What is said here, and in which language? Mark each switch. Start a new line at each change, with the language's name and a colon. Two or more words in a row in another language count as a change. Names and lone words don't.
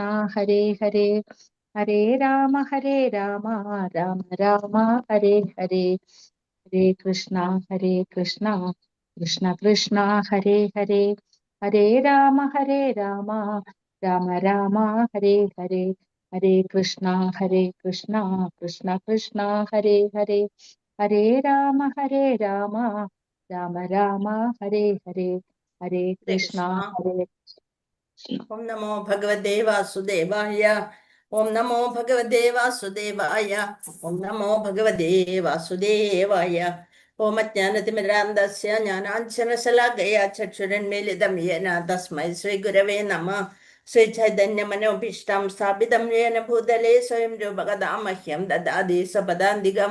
Sanskrit: ഹരേ ഹരേ ഹരേ രാമ രാമ രാമ ഹരേ ഹരേ ഹരേ കൃഷ്ണ കൃഷ്ണ കൃഷ്ണ ഹരേ ഹരേ ഹരേ രാമ രാമ രാമ ഹരേ ഹരേ ഹരേ കൃഷ്ണ കൃഷ്ണ കൃഷ്ണ ഹരേ ഹരേ ഹരേ രാമ രാമ രാമ ഹരേ ഹരേ ഹരേ കൃഷ്ണ ഓം നമോ ഭഗവതേ വാസുദേവായ. ഓം നമോ ഭഗവതേ വാസുദേവായ. ഓം നമോ ഭഗവതേ വാസുദേവായ. ഓം അജ്ഞാനതിമിരാന്തസ്യ ജ്ഞാനാഞ്ജനശലാകയ ചക്ഷുരന്മീലിതം യേന തസ്മൈ ശ്രീ ഗുരവേ നമഃ. ശ്രീ ചൈതന്യമനോഭീഷ്ടം സ്ഥാപിതം യേന ഭൂതലേ സ്വയം രൂപകഥാമഹ്യം ദദാതി സ്വപദാന്തികം.